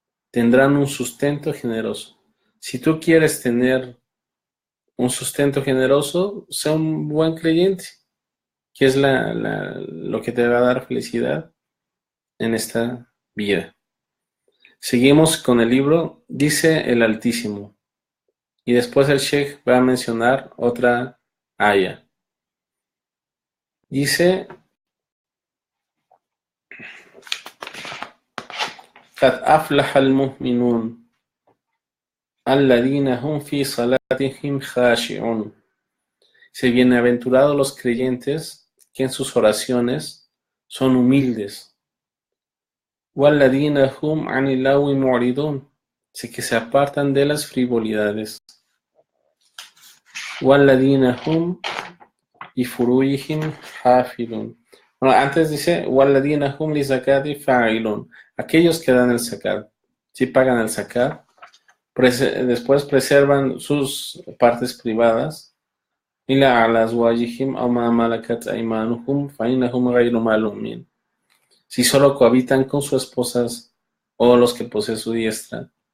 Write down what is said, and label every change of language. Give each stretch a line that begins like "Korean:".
Spanish: Tendrán un sustento generoso. Si tú quieres tener un sustento generoso, sea un buen creyente, que es lo que te va a dar felicidad en esta vida. Seguimos con el libro, dice el Altísimo, y después el Sheikh va a mencionar otra aya. Dice,
Arabic: قد أفلح المؤمنون الذين هم في صلاتهم خاشعون.
Spanish: Se bienaventurados los creyentes que en sus oraciones son humildes.
Arabic: وَالَّذِينَ هُمْ عَنِ اللَّغْوِ مُعْرِضُونَ.
Spanish: Así que se apartan de las frivolidades.
Arabic: وَالَّذِينَ هُمْ لِفُرُوجِهِمْ حَافِظُونَ.
Spanish: Bueno, antes dice
Arabic: وَالَّذِينَ هُمْ لِزَكَاةِ فَاعِلُونَ.
Spanish: Aquellos que dan el zakat, si pagan el zakat, después preservan sus partes privadas.
Arabic: إِلَّا عَلَى أَزْوَاجِهِمْ أَوْ مَا مَلَكَتْ أَيْمَانُهُمْ فَإِنَّهُمْ غَيْرُ مَلُومِينَ.
Spanish: Si solo cohabitan con sus esposas o los que posee su diestra,